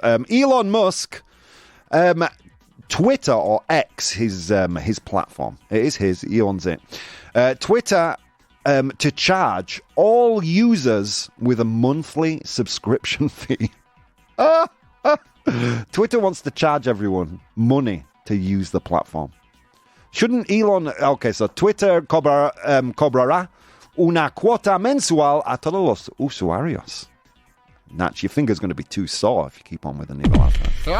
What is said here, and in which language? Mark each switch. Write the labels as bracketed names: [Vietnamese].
[English] Elon Musk, Twitter or X, his platform. It is his. He owns it. Twitter to charge all users with a monthly subscription fee. Twitter wants to charge everyone money to use the platform. Shouldn't Elon... Okay, so [Spanish] Twitter cobrará una cuota mensual a todos los usuarios. [English] Natch, your finger's going to be too sore if you keep on with the needle after.